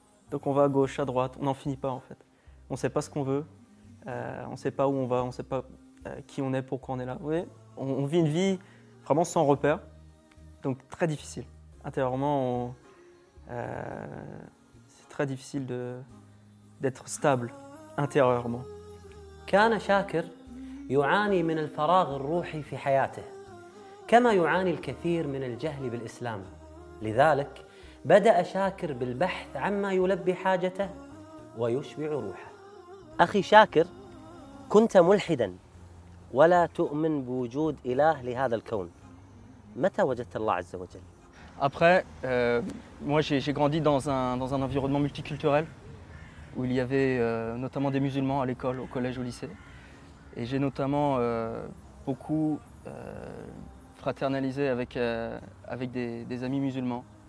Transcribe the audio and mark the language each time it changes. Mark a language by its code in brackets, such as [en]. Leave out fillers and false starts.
[fr] Donc on va à gauche, à droite, on n'en finit pas en fait. On ne sait pas ce qu'on veut, on ne sait pas où on va, on ne sait pas qui on est, pourquoi on est là. Oui, on vit une vie vraiment sans repère, donc très difficile. Intérieurement, c'est très difficile d'être stable intérieurement. [ar] كان شاكر يعاني من الفراغ الروحي في حياته كما يعاني الكثير من الجهل بالإسلام. لذلك بدأ شاكر بالبحث عما يلبي حاجته ويشبع روحه. أخي شاكر، كنت ملحداً ولا تؤمن بوجود إله لهذا الكون. متى وجدت الله عز وجل؟ [fr] Après, moi j'ai grandi dans un environnement multiculturel où il y avait notamment des musulmans à l'école, au collège, au lycée. Et j'ai notamment beaucoup fraternalisé avec des amis musulmans.